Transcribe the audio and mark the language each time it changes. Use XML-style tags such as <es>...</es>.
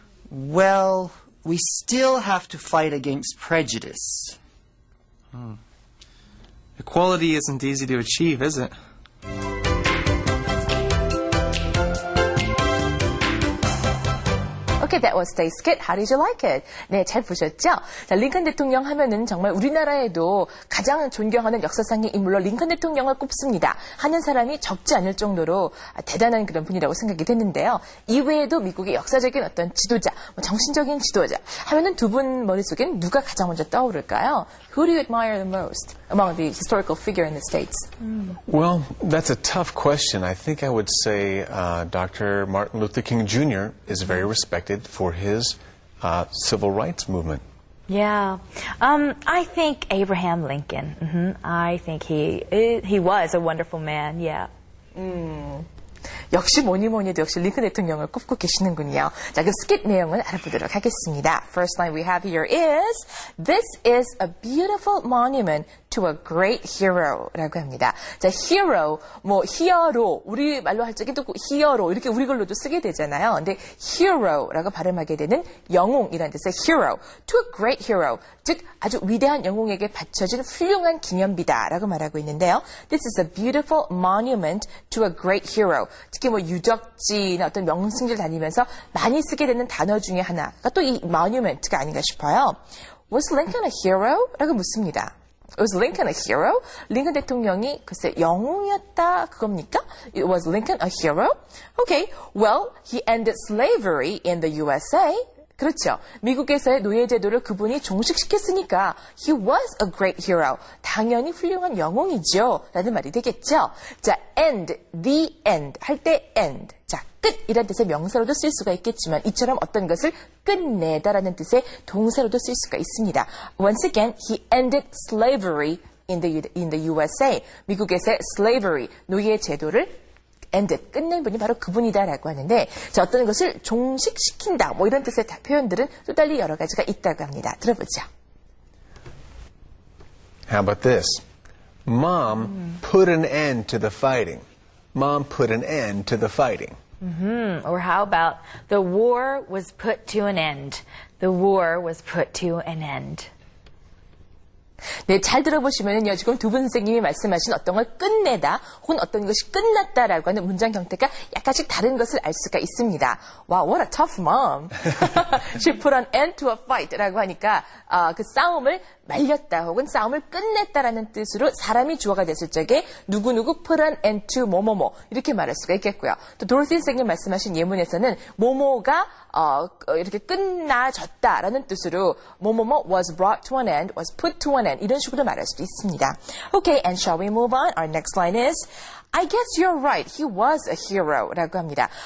<en>Well, we still have to fight against prejudice. Equality isn't easy to achieve, is it? Okay, that was today's skit. How did you like it?</en> <ko>네, 잘 보셨죠? 자, 링컨 대통령 하면은 정말 우리나라에도 가장 존경하는 역사상의 인물로 링컨 대통령을 꼽습니다. 하는 사람이 적지 않을 정도로 대단한 그런 분이라고 생각이 됐는데요. 이외에도 미국의 역사적인 어떤 지도자, 정신적인 지도자 하면은 두 분 머릿속엔 누가 가장 먼저 떠오를까요?</ko> <en>Who do you admire the most among the historical figure in the States? Well, that's a tough question. I think I would say Dr. Martin Luther King Jr. is very respected for his civil rights movement. Yeah, I think Abraham Lincoln. I think he was a wonderful man. Yeah.</en> <ko>역시 뭐니 해도 역시 링컨 대통령을 꼽고 계시는군요. 자, 그 스킷 내용을 알아보도록 하겠습니다.</ko> <en>First line we have here is, This is a beautiful monument to a great hero</en> <ko>라고 합니다. 자, hero, 히어로, 우리 말로 할 적에 또 히어로, 이렇게 우리 걸로도 쓰게 되잖아요. 근데 hero라고 발음하게 되는 영웅이라는 뜻의 hero,</ko> <en>to a great hero,</en> <ko>즉 아주 위대한 영웅에게 바쳐진 훌륭한 기념비다 라고 말하고 있는데요.</ko> <en>This is a beautiful monument to a great hero.</en> <ko>특히 유적지나 어떤 명승지를 다니면서 많이 쓰게 되는 단어 중에 하나가 또 이 monument가 아닌가 싶어요.</ko> <en>Was Lincoln a hero?</en> <ko>라고 묻습니다.</ko> <en>Was Lincoln a hero?</en> <ko>링컨 대통령이 글쎄 영웅이었다 그겁니까?</ko> <en>Was Lincoln a hero? Okay, well, he ended slavery in the USA.</en> <ko>그렇죠. 미국에서의 노예제도를 그분이 종식시켰으니까</ko> <en>he was a great hero.</en> <ko>당연히 훌륭한 영웅이죠. 라는 말이 되겠죠. 자, end, the end 할 때 end. 자, 끝이라는 뜻의 명사로도 쓸 수가 있겠지만 이처럼 어떤 것을 끝내다라는 뜻의 동사로도 쓸 수가 있습니다.</ko> <en>Once again, he ended slavery in the USA.</en> <ko>미국에서의 slavery, 노예제도를 ended, 끝낸 분이 바로 그분이다라고 하는데, 자, 어떤 것을 종식시킨다, 이런 뜻의 표현들은 또 달리 여러 가지가 있다고 합니다. 들어보죠.</ko> <en>How about this? Mom put an end to the fighting. Mom put an end to the fighting. Or how about the war was put to an end? The war was put to an end.</en> <ko>네, 잘 들어보시면요, 지금 두 분 선생님이 말씀하신 어떤 걸 끝내다, 혹은 어떤 것이 끝났다라고 하는 문장 형태가 약간씩 다른 것을 알 수가 있습니다.</ko> <en>Wow, what a tough mom. She put an end to a fight</en> <ko>라고 하니까 그 싸움을 말렸다 혹은 싸움을 끝냈다라는 뜻으로 사람이 주어가 됐을 적에 누구누구 put an end to 뭐뭐뭐 이렇게 말할 수가 있겠고요. 또 도로시 선생님 말씀하신 예문에서는 뭐뭐가 이렇게 끝나졌다라는 뜻으로 뭐뭐뭐</ko> <en>was brought to an end, was put to an end</en> <ko>이런 식으로 말할 수도 있습니다.</ko> <en>Okay, and shall we move on? Our next line is I guess you're right. He was a hero</en> <ko>라고 합니다.</ko>